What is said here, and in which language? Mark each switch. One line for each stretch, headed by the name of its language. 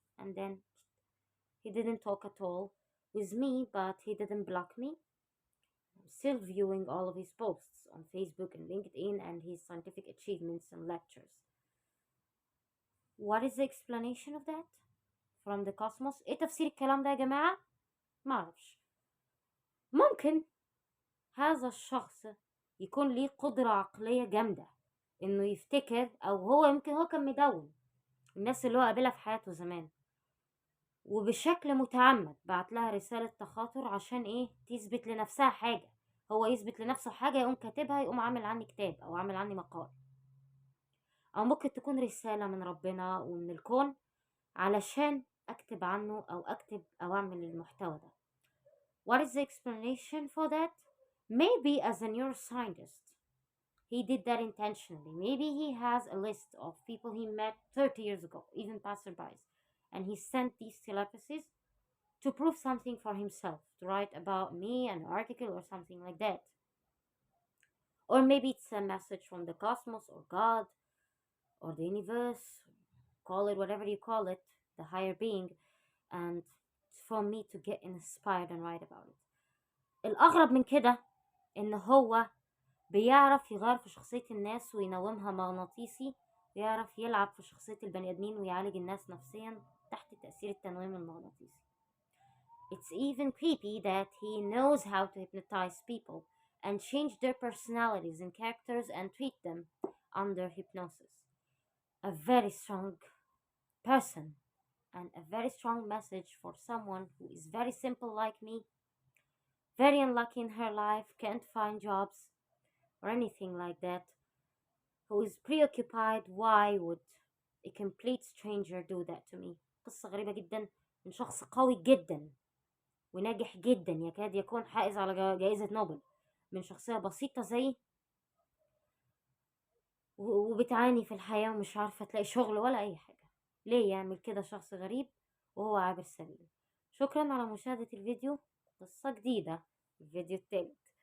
English: And then he didn't talk at all with me, but he didn't block me. I'm still viewing all of his posts on Facebook and LinkedIn and his scientific achievements and lectures. What is the explanation of that from the cosmos?
Arabic: ايه تفسير الكلام ده يا جماعة؟ معرفش. ممكن هذا الشخص يكون ليه قدرة عقلية جامدة انه يفتكر، او هو يمكن هو كان مدون الناس اللي هو قابلها في حياته زمان، وبشكل متعمد بعت لها رسالة تخاطر عشان ايه؟ تثبت لنفسها حاجة. هو يثبت لنفسه حاجة، يقوم كاتبها، يقوم عامل عني كتاب او عامل عني مقال. او ممكن تكون رسالة من ربنا ومن الكون علشان اكتب عنه او اكتب او اعمل المحتوى ده.
English: What is the explanation for that? Maybe as a neuroscientist, he did that intentionally. Maybe he has a list of people he met 30 years ago, even passerbys, and he sent these telepathies to prove something for himself, to write about me, an article or something like that. Or maybe it's a message from the cosmos or God or the universe, call it whatever you call it, the higher being, and it's for me to get inspired and write about it.
Arabic: الأغرب من كده إن هو بيعرف يغير في شخصية الناس وينومها مغناطيسي، ويعرف يلعب في شخصية البني آدمين ويعالج الناس نفسيا تحت تأثير التنويم المغناطيسي.
English: It's even creepy that he knows how to hypnotize people and change their personalities and characters and treat them under hypnosis. A very strong person and a very strong message for someone who is very simple like me, very unlucky in her life, can't find jobs or anything like that, who is preoccupied. Why would a complete stranger do that to me?
Arabic: قصة غريبة جدا من شخص قوي جدا وناجح جدا، يكاد يكون حائز على جائزة نوبل، من شخصية بسيطة زي وبتعاني في الحياة ومش عارفة تلاقي شغل ولا أي حاجة. ليه يعمل كده شخص غريب وهو عابر سبيل؟ شكرا على مشاهدة الفيديو. قصة جديدة، الفيديو التالت.